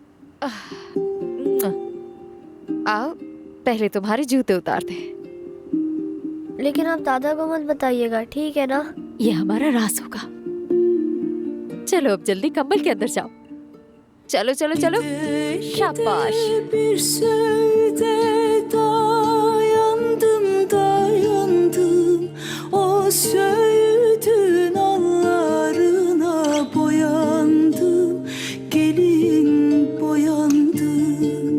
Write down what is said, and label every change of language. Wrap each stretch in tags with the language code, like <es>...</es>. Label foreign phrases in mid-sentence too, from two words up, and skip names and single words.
<hi>आओ, पहले तुम्हारे जूते उतार दे। लेकिन आप दादा को मत बताइएगा, ठीक है ना? ये हमारा राज होगा। चलो अब जल्दी कंबल के अंदर जाओ। चलो चलो चलो, शाबाश।</hi> <tr>Bir sözde dayandım dayandım, o söğütün allarına boyandım, gelin boyandım.</tr>